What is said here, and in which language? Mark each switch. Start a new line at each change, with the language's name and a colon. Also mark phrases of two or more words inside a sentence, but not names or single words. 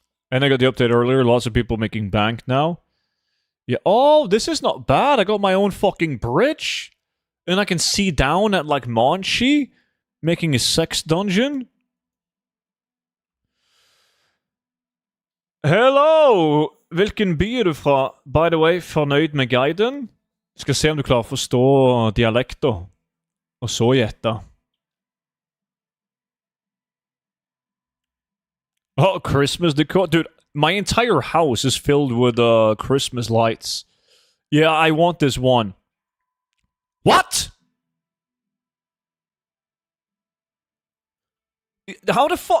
English: And I got the update earlier. Lots of people making bank now. Yeah. Oh, this is not bad. I got my own fucking bridge. And I can see down at, like, Monchi. Making a sex dungeon. Hello!
Norwegian: Hvilken by er du fra?
English: By the way,
Norwegian: fornøyd med guiden? Skal se om du klarer å forstå dialekter. Og så gjette.
English: Oh, Christmas decor. Dude, my entire house is filled with Christmas lights. Yeah, I want this one. What? How the fuck?